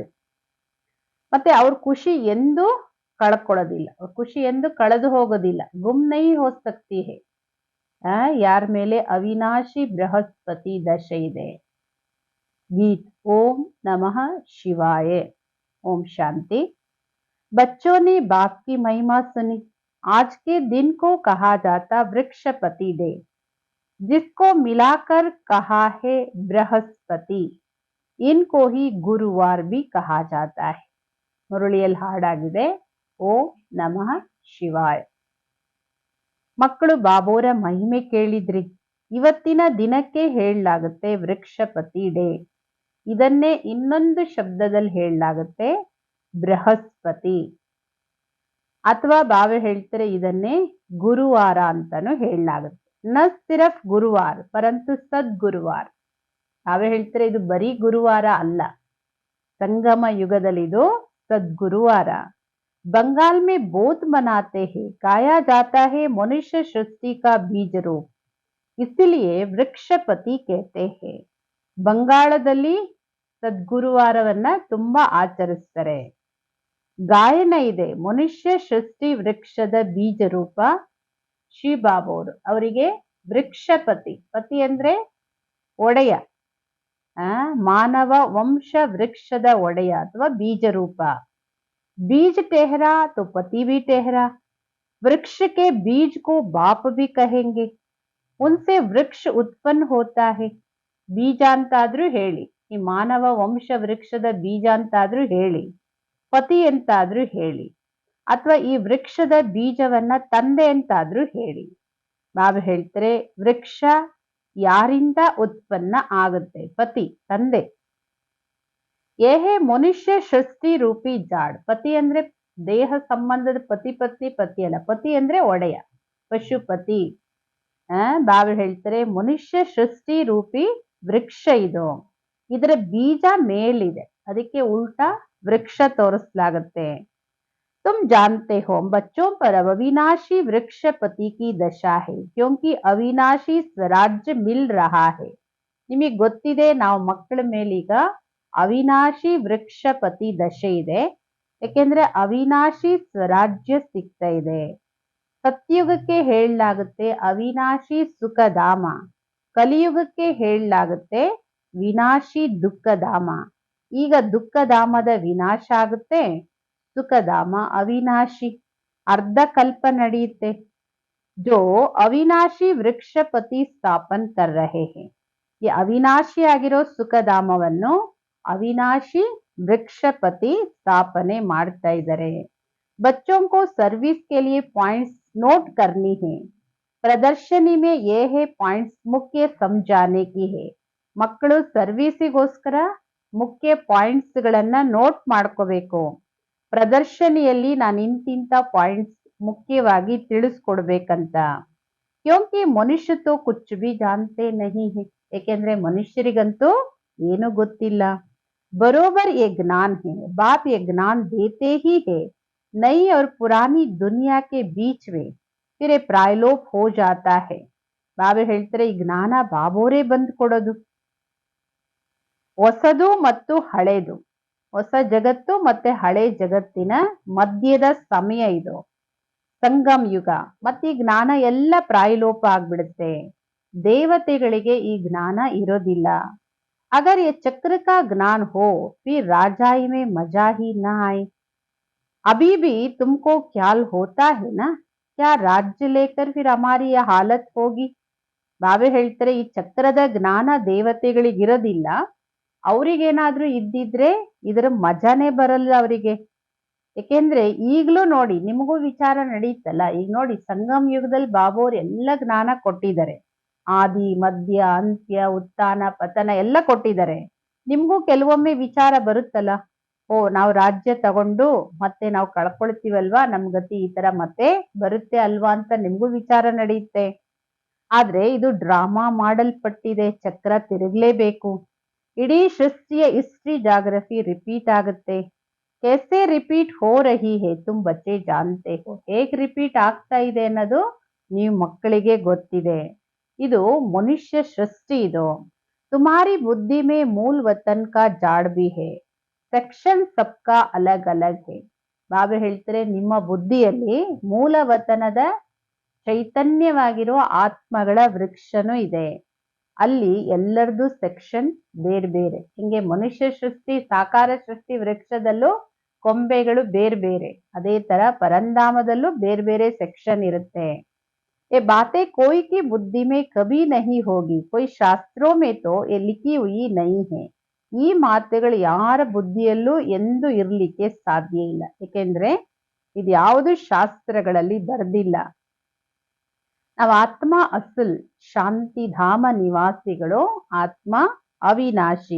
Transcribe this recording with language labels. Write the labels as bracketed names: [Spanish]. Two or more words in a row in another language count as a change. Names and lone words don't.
[Kannada] ಮತ್ತೆ ಅವ್ರ ಖುಷಿ ಎಂದು ಕಳ್ಕೊಳ್ಳೋದಿಲ್ಲ, ಅವ್ರ ಖುಷಿ ಎಂದು ಕಳೆದು ಹೋಗೋದಿಲ್ಲ. [Hindi] गुम नहीं हो सकती है. [Kannada] ಯಾರ ಮೇಲೆ ಅವಿನಾಶಿ ಬೃಹಸ್ಪತಿ ದಶೆ ಇದೆ. ಗೀತ್. ಓಂ ನಮಃ ಶಿವಾಯ. [Hindi] ओम शांति. बच्चों ने बाप की महिमा सुनी. आज के दिन को कहा जाता वृक्षपति डे, जिसको मिलाकर कहा है बृहस्पति. इनको ही गुरुवार भी कहा जाता है. [Kannada] ಮುರಳಿಯಲ್ಲಿ ಹಾಡಾಗಿದೆ. ಓಂ ನಮಃ ಶಿವಾಯ. ಮಕ್ಕಳು ಬಾಬೋರ ಮಹಿಮೆ ಕೇಳಿದ್ರಿ. ಇವತ್ತಿನ ದಿನಕ್ಕೆ ಹೇಳಲಾಗುತ್ತೆ ವೃಕ್ಷಪತಿ ಡೇ. ಇದನ್ನೇ ಇನ್ನೊಂದು ಶಬ್ದದಲ್ಲಿ ಹೇಳಲಾಗುತ್ತೆ ಬೃಹಸ್ಪತಿ, ಅಥವಾ ಬಾಬಾ ಹೇಳ್ತಾರೆ ಇದನ್ನೇ ಗುರುವಾರ ಅಂತಾನು ಹೇಳಲಾಗುತ್ತೆ. [Hindi] न सिर्फ गुरुवार परंतु सद्गुरुवार. [Kannada] ಬಾಬಾ ಹೇಳ್ತಾರೆ ಇದು ಬರೀ ಗುರುವಾರ ಅಲ್ಲ, ಸಂಗಮ ಯುಗದಲ್ಲಿ ಇದು सदगुरुवार. [Hindi] बंगाल में बोध मनाते हैं, गाया जाता है मनुष्य सृष्टि का बीज रूप, इसलिए वृक्षपति कहते हैं. [Kannada] ಬಂಗಾಳದಲ್ಲಿ ಸದ್ಗುರುವಾರವನ್ನ ತುಂಬಾ ಆಚರಿಸ್ತಾರೆ. ಗಾಯನ ಇದೆ, ಮನುಷ್ಯ ಸೃಷ್ಟಿ ವೃಕ್ಷದ ಬೀಜ ರೂಪ. ಶ್ರೀ ಬಾಬೋರು ಅವರಿಗೆ ವೃಕ್ಷಪತಿ, ಪತಿ ಅಂದ್ರೆ ಒಡೆಯ, ಮಾನವ ವಂಶ ವೃಕ್ಷದ ಒಡೆಯ ಅಥವಾ ಬೀಜ ರೂಪ. [Hindi] बीज टहरा तो पति भी टहरा. वृक्ष के बीज को बाप भी कहेंगे, उनसे वृक्ष उत्पन्न होता है. [Kannada] ಬೀಜ ಅಂತಾದ್ರೂ ಹೇಳಿ, ಈ ಮಾನವ ವಂಶ ವೃಕ್ಷದ ಬೀಜ ಅಂತಾದ್ರೂ ಹೇಳಿ, ಪತಿ ಅಂತಾದ್ರೂ ಹೇಳಿ, ಅಥವಾ ಈ ವೃಕ್ಷದ ಬೀಜವನ್ನ ತಂದೆ ಅಂತಾದ್ರೂ ಹೇಳಿ. ಬಾಬಾ ಹೇಳ್ತಾರೆ ವೃಕ್ಷ ಯಾರಿಂದ ಉತ್ಪನ್ನ ಆಗುತ್ತೆ? ಪತಿ, ತಂದೆ. [Hindi] यह है मनुष्य सृष्टि रूपी झाड़. [Kannada] ಪತಿ ಅಂದ್ರೆ ದೇಹ ಸಂಬಂಧದ ಪತಿ ಪತ್ನಿ ಅಲ್ಲ, ಪತಿ ಅಂದ್ರೆ ಒಡೆಯ, ಪಶುಪತಿ. ಬಾಬಾ ಹೇಳ್ತಾರೆ ಮನುಷ್ಯ ಸೃಷ್ಟಿ ರೂಪಿ ವೃಕ್ಷ ಇದು, ಇದರ ಬೀಜ ಮೇಲಿದೆ, ಅದಕ್ಕೆ ಉಲ್ಟಾ ವೃಕ್ಷ ತೋರಿಸಲಾಗುತ್ತೆ. [Hindi] तुम जानते हो बच्चों पर अब अविनाशी वृक्षपति की दशा है क्योंकि अविनाशी स्वराज्य मिल रहा है. [Kannada] ನಿಮಗೆ ಗೊತ್ತಿದೆ ನಾವು ಮಕ್ಕಳ ಮೇಲೀಗ ಅವಿನಾಶಿ ವೃಕ್ಷಪತಿ ದಶೆ ಇದೆ. ಯಾಕೆಂದ್ರೆ ಅವಿನಾಶಿ ಸ್ವರಾಜ್ಯ ಸಿಗ್ತಾ ಇದೆ. ಸತ್ಯುಗಕ್ಕೆ ಹೇಳಲಾಗುತ್ತೆ ಅವಿನಾಶಿ ಸುಖಧಾಮ, ಕಲಿಯುಗಕ್ಕೆ ಹೇಳಲಾಗುತ್ತೆ ವಿನಾಶಿ ದುಃಖಧಾಮ. ಈಗ ದುಃಖಧಾಮದ ವಿನಾಶ ಆಗುತ್ತೆ, ಸುಖಧಾಮ ಅವಿನಾಶಿ ಅರ್ಧ ಕಲ್ಪ ನಡೆಯುತ್ತೆ. [Hindi] जो अविनाशी वृक्षपति स्थापन कर रहे हैं. [Kannada] ಈ ಅವಿನಾಶಿ ಆಗಿರೋ ಸುಖಧಾಮವನ್ನು ಅವಿನಾಶಿ ವೃಕ್ಷಪತಿ ಸ್ಥಾಪನೆ ಮಾಡ್ತಾ ಇದ್ದಾರೆ. [Hindi] बच्चों को सर्विस के लिए पॉइंट्स नोट करनी है. ಪ್ರದರ್ಶನಿ में ये है पॉइंट्स मुख्य समझाने की है. [Kannada] ಮಕ್ಕಳು ಸರ್ವಿಸಿಗೋಸ್ಕರ ಮುಖ್ಯ ಪಾಯಿಂಟ್ಸ್ ಗಳನ್ನ ನೋಟ್ ಮಾಡ್ಕೋಬೇಕು. ಪ್ರದರ್ಶನಿಯಲ್ಲಿ ನಾನು ಇಂತಿಂತ ಪಾಯಿಂಟ್ಸ್ ಮುಖ್ಯವಾಗಿ ತಿಳಿಸ್ಕೊಡ್ಬೇಕಂತ. [Hindi] क्योंकि मनुष्य तो कुछ भी जानते नहीं है. [Kannada] ಏಕೆಂದ್ರೆ ಮನುಷ್ಯರಿಗಂತೂ ಏನು ಗೊತ್ತಿಲ್ಲ. [Hindi] बरोबर ये ज्ञान है, बाप ये ज्ञान देते ही है. नई और पुरानी दुनिया के बीच में फिर ये प्रायलोप हो जाता है. [Kannada] ಬಾಬಾ ಹೇಳ್ತಾರೆ ಈ ಜ್ಞಾನ ಬಾಬೋರೇ ಬಂದು ಕೊಡೋದು. ಹೊಸದು ಮತ್ತು ಹಳೆದು, ಹೊಸ ಜಗತ್ತು ಮತ್ತೆ ಹಳೆ ಜಗತ್ತಿನ ಮಧ್ಯದ ಸಮಯ ಇದು ಸಂಗಮ್ ಯುಗ. ಮತ್ತೆ ಈ ಜ್ಞಾನ ಎಲ್ಲ ಪ್ರಾಯಲೋಪ ಆಗ್ಬಿಡುತ್ತೆ. ದೇವತೆಗಳಿಗೆ ಈ ಜ್ಞಾನ ಇರೋದಿಲ್ಲ. [Hindi] ಅಗರ್ ये चक्र का ज्ञान हो फिर राजाई में मजा ही न आए. अभी भी तुमको ख्याल होता है ना क्या राज्य लेकर फिर हमारी यह हालत होगी. [Kannada] ಬಾಬೆ ಹೇಳ್ತಾರೆ ಈ ಚಕ್ರದ ಜ್ಞಾನ ದೇವತೆಗಳಿಗಿರೋದಿಲ್ಲ. ಅವ್ರಿಗೇನಾದ್ರೂ ಇದ್ದಿದ್ರೆ ಇದರ ಮಜಾನೇ ಬರಲ್ಲ ಅವರಿಗೆ. ಯಾಕೆಂದ್ರೆ ಈಗ್ಲೂ ನೋಡಿ ನಿಮಗೂ ವಿಚಾರ ನಡೀತಲ್ಲ. ಈಗ ನೋಡಿ ಸಂಗಮ್ ಯುಗದಲ್ಲಿ ಬಾಬೋರ್ ಎಲ್ಲ ಜ್ಞಾನ ಕೊಟ್ಟಿದ್ದಾರೆ. ಆದಿ ಮಧ್ಯ ಅಂತ್ಯ ಉತ್ಥಾನ ಪತನ ಎಲ್ಲ ಕೊಟ್ಟಿದ್ದಾರೆ. ನಿಮ್ಗೂ ಕೆಲವೊಮ್ಮೆ ವಿಚಾರ ಬರುತ್ತಲ್ಲ, ಓ ನಾವು ರಾಜ್ಯ ತಗೊಂಡು ಮತ್ತೆ ನಾವು ಕಳ್ಕೊಳ್ತೀವಲ್ವಾ, ನಮ್ ಗತಿ ಈ ತರ ಮತ್ತೆ ಬರುತ್ತೆ ಅಲ್ವಾ ಅಂತ ನಿಮ್ಗೂ ವಿಚಾರ ನಡೆಯುತ್ತೆ. ಆದ್ರೆ ಇದು ಡ್ರಾಮಾ ಮಾಡಲ್ಪಟ್ಟಿದೆ, ಚಕ್ರ ತಿರುಗ್ಲೇಬೇಕು. ಇಡೀ ಸೃಷ್ಟಿಯ ಹಿಸ್ಟ್ರಿ ಜಾಗ್ರಫಿ ರಿಪೀಟ್ ಆಗುತ್ತೆ. [Hindi] कैसे रिपीट हो रही है तुम बच्चे जानते हो. [Kannada] ಹೇಗೆ ರಿಪೀಟ್ ಆಗ್ತಾ ಇದೆ ಅನ್ನೋದು ನೀವು ಮಕ್ಕಳಿಗೆ ಗೊತ್ತಿದೆ. ಇದು ಮನುಷ್ಯ ಸೃಷ್ಟಿ. [Hindi] ಇದು तुम्हारी बुद्धि में मूल वतन का जाड़ भी है. सेक्शन सबका अलग अलग है. [Kannada] ಬಾಬಾ ಹೇಳ್ತಾರೆ ನಿಮ್ಮ ಬುದ್ಧಿಯಲ್ಲಿ ಮೂಲ ವತನದ ಚೈತನ್ಯವಾಗಿರೋ ಆತ್ಮಗಳ ವೃಕ್ಷನೂ ಇದೆ. ಅಲ್ಲಿ ಎಲ್ಲರದು ಸೆಕ್ಷನ್ ಬೇರೆ ಬೇರೆ. ಹಿಂಗೆ ಮನುಷ್ಯ ಸೃಷ್ಟಿ ಸಾಕಾರ ಸೃಷ್ಟಿ ವೃಕ್ಷದಲ್ಲೂ ಕೊಂಬೆಗಳು ಬೇರೆ ಬೇರೆ, ಅದೇ ತರ ಪರಂಧಾಮದಲ್ಲೂ ಬೇರೆ ಬೇರೆ ಸೆಕ್ಷನ್ ಇರುತ್ತೆ. [Hindi] ये बातें कोई की बुद्धि में कभी नहीं होगी. कोई शास्त्रों में तो ये लिखी हुई नहीं है. [Kannada] ಈ ಮಾತುಗಳು ಯಾರ ಬುದ್ಧಿಯಲ್ಲೂ ಎಂದು ಇರ್ಲಿಕ್ಕೆ ಸಾಧ್ಯ ಇಲ್ಲ. ಏಕೆಂದ್ರೆ ಇದು ಯಾವುದು ಶಾಸ್ತ್ರಗಳಲ್ಲಿ ಬರೆದಿಲ್ಲ. ನಾವು ಆತ್ಮ ಅಸಲ್ ಶಾಂತಿಧಾಮ ನಿವಾಸಿಗಳು, ಆತ್ಮ ಅವಿನಾಶಿ.